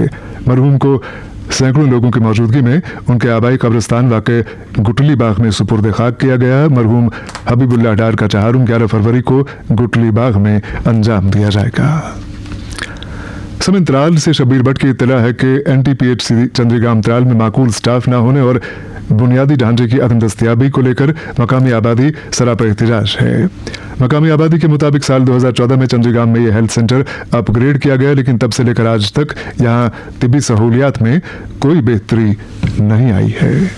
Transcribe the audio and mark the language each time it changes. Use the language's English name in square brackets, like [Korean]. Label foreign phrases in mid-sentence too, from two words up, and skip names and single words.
[Urdu] مرحوم کو سینکڑوں لوگوں کی موجودگی میں ان کے آبائی قبرستان واقع گٹلی باغ میں سپرد خاک کیا گیا. مرحوم حبیب اللہ ڈار کا چہارم 11 فروری کو گٹلی باغ میں انجام دیا جائے گا. سمن ترال سے شبیر بٹ کی اطلاع ہے کہ این ٹی پی ایچ سی چندری گام ترال میں معقول سٹاف نہ ہونے اور بنیادی ڈھانچے کی عدم دستیابی کو لے کر مقامی آبادی سراپا احتجاج ہے. مقامی آبادی کے مطابق سال 2014 میں چندری گام میں یہ [English] health center [Urdu] اپ گریڈ کیا گیا، لیکن تب سے لے کر آج تک یہاں طبی سہولیات میں کوئی بہتری نہیں آئی ہے.